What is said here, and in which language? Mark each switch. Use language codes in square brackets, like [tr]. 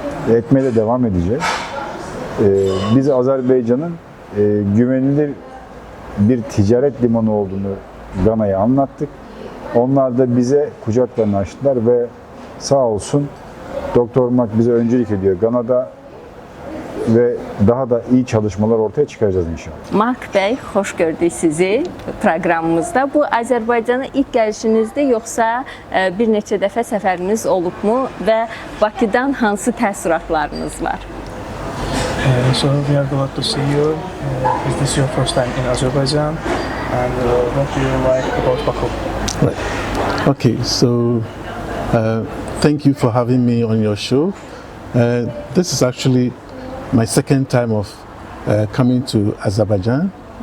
[tr] Etmeye de devam edeceğiz. Biz Azerbaycan'ın güvenilir bir ticaret limanı olduğunu Gana'ya anlattık. Onlar da bize kucaklarını açtılar ve sağ olsun Doktor Mark bize öncülük ediyor Gana'da ve daha da iyi çalışmalar ortaya çıkaracağız inşallah. [az] Mark Bey, xoş gördük sizi proqramımızda. Bu Azərbaycana ilk gəlişinizdir, yoxsa bir neçə dəfə səfəriniz olubmu və Bakıdan hansı təəssüratlarınız var? [en] So we are glad to see you. Is this your first time in Azerbaijan? And what do you like about Baku? Right. Okay, so thank you for having me on your show. This is actually my second time of coming to Azerbaijan.